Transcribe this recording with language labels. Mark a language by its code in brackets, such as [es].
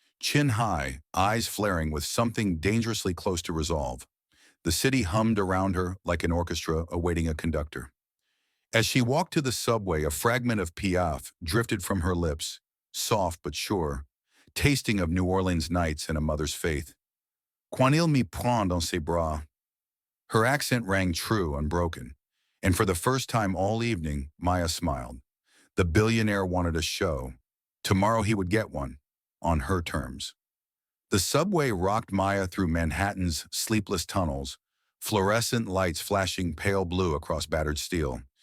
[en] Chin high, eyes flaring with something dangerously close to resolve. The city hummed around her like an orchestra awaiting a conductor. As she walked to the subway, a fragment of Piaf drifted from her lips, soft but sure, tasting of New Orleans nights and a mother's faith. [fr] "Quand il me prend dans ses bras." [en] Her accent rang true, unbroken. And for the first time all evening, Maya smiled. The billionaire wanted a show. Tomorrow he would get one, on her terms. The subway rocked Maya through Manhattan's sleepless tunnels, fluorescent lights flashing pale blue across battered steel.